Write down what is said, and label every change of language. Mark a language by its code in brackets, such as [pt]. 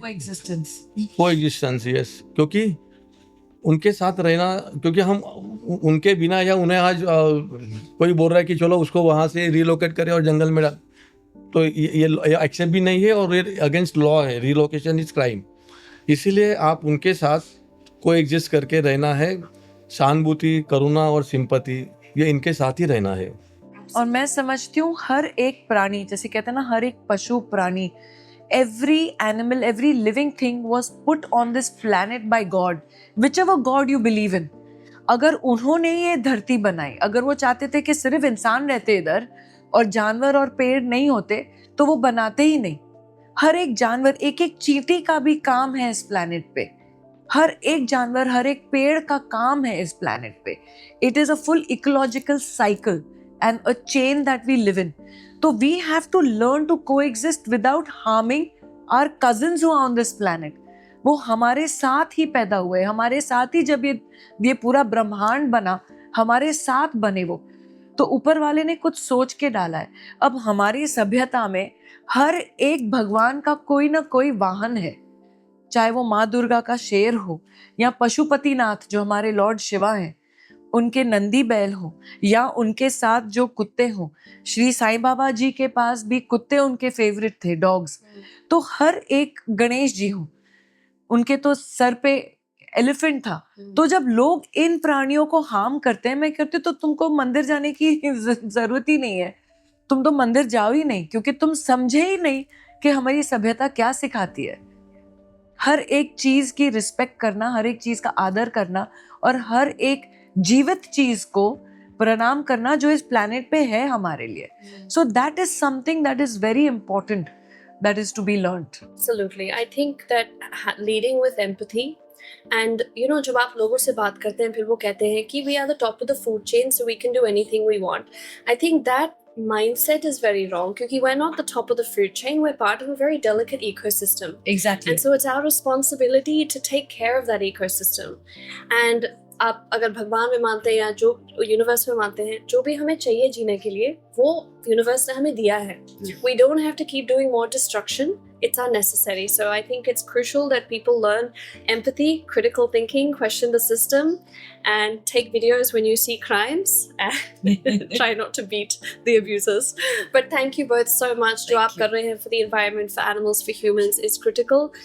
[hi] Coexistence, yes. क्योंकि उनके साथ रहना, क्योंकि हम उनके बिना, या उन्हें आज कोई बोल रहा है कि चलो उसको वहाँ से रिलोकेट करें और जंगल में डाल, तो ये एक्सेप्ट भी नहीं है और ये अगेंस्ट लॉ है। [en] Relocation is crime. [hi] इसीलिए आप उनके साथ कोएग्जिस्ट करके रहना है। सहानुभूति, करुणा और सिंपैथी, ये इनके साथ ही रहना है। और मैं समझती हूँ हर एक प्राणी, जैसे कहते हैं ना, हर एक पशु प्राणी, [en] every animal, every living thing was put on this planet by God, whichever God you believe in. [hi] अगर उन्होंने ये धरती बनाई, अगर वो चाहते थे कि सिर्फ इंसान रहते इधर और जानवर और पेड़ नहीं होते, तो वो बनाते ही नहीं। हर एक जानवर, एक एक चींटी का भी काम है इस प्लैनेट पे। हर एक जानवर, हर एक पेड़ का काम है इस प्लैनेट पे। [en] It is a full ecological cycle and a chain that we live in. So we have to learn to coexist without harming our cousins who are on this planet. [hi] वो हमारे साथ ही पैदा हुए, हमारे साथ ही जब ये पूरा ब्रह्मांड बना, हमारे साथ बने वो। तो ऊपर वाले ने कुछ सोच के डाला है। अब हमारी सभ्यता में हर एक भगवान का कोई ना कोई वाहन है, चाहे वो माँ दुर्गा का शेर हो या पशुपतिनाथ जो हमारे लॉर्ड शिवा हैं, उनके नंदी बैल हो, या उनके साथ जो कुत्ते हों। श्री साईं बाबा जी के पास भी कुत्ते उनके फेवरेट थे, डॉग्स। तो हर एक गणेश जी हो, उनके तो सर पे एलिफेंट था। तो जब लोग इन प्राणियों को हार्म करते हैं, मैं कहती हूँ तो तुमको मंदिर जाने की जरूरत ही नहीं है। तुम तो मंदिर जाओ ही नहीं, क्योंकि तुम समझे ही नहीं कि हमारी सभ्यता क्या सिखाती है। हर एक चीज की रिस्पेक्ट करना, हर एक चीज का आदर करना और हर एक जीवित चीज को प्रणाम करना जो इस प्लैनेट पे है हमारे लिए। [en] So that is something that is very important, that is to be learned. Absolutely. I think that leading with empathy, and [hi] जब आप लोगों से बात करते हैं, फिर वो कहते हैं कि [en] we are the top of the food chain, so we can do anything we want. I think that mindset is very wrong because we're not the top of the food chain, we're part of a very delicate ecosystem. Exactly. And so it's our responsibility to take care of that ecosystem. [hi] And आप अगर भगवान में मानते हैं या जो universe में मानते हैं, जो भी हमें चाहिए जीने के लिए वो यूनिवर्स ने हमें दिया है. [en] We don't have to keep doing more destruction. It's unnecessary. So I think it's crucial that people learn empathy, critical thinking, question the system, and take videos when you see crimes and try not to beat the abusers. But thank you both so much. [hi] जो आप कर रहे हैं [en] for the environment, for animals, for humans is critical.